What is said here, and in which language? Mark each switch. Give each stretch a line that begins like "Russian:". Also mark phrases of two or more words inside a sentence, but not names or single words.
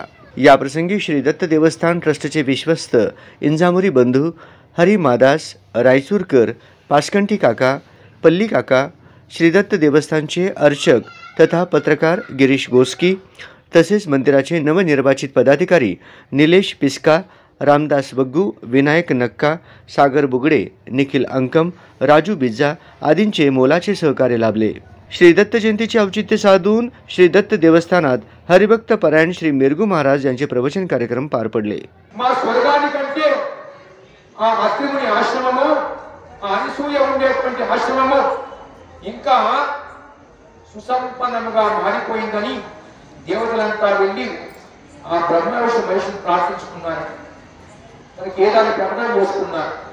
Marathi: याप्रसंगी श्री दत्त देवस्थान ट्रस्टचे विश्वस्त इंजामुरी बंधू हरी मादास रायचूरकर, पासकंठी काका, पल्ली काका, श्री दत्त देवस्थानचे अर्चक तथा पत्रकार गिरीश गोस्की, तसेच मंदिराचे नवनिर्वाचित पदाधिकारी निलेश पिस्का, रामदास बग्गू, विनायक नक्का, सागर बुगडे, निखिल अंकम, राजू बिज्जा आदींचे मोलाचे सहकार्य लाभले। श्री दत्त जयंतीचे औचित्य साधून श्री दत्त देवस्थानात हरिभक्त परायण श्री मिरगू महाराज यांचे प्रवचन कार्यक्रम पार पडले।
Telugu: దేవతలంతా వెళ్ళి ఆ బ్రహ్మ విష్ణు మహేశ్వరుని ప్రార్థించుకున్నారు, మనకి ఏదాన్ని ప్రకటన చేసుకున్నారు।